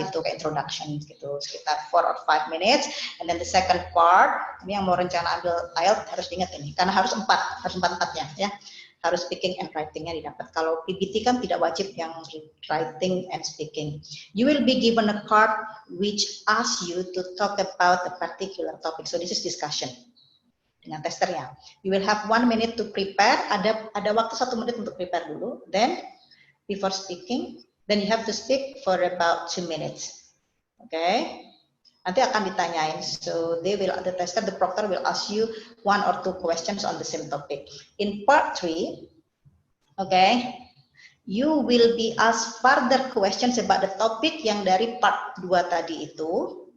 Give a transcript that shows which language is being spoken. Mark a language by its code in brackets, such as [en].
[id] gitu, kayak introduction gitu, sekitar [en] 4 or 5 minutes. And then the second part, [id] ini yang mau rencana ambil IELTS harus diingat ini, karena harus 4 empatnya ya. Harus speaking and writing-nya didapat. Kalau PBT kan tidak wajib yang writing and speaking. [en] You will be given a card which asks you to talk about a particular topic. So this is discussion [id] dengan testernya. [en] You will have 1 minute to prepare. [id] Ada waktu 1 menit untuk prepare dulu. [en] Then before speaking, then you have to speak for about 2 minutes. Okay? [id] Nanti akan ditanyain. [en] So the tester, the proctor will ask you 1 or 2 questions on the same topic. In part 3, okay, you will be asked further questions about the topic [id] yang dari part 2 tadi itu.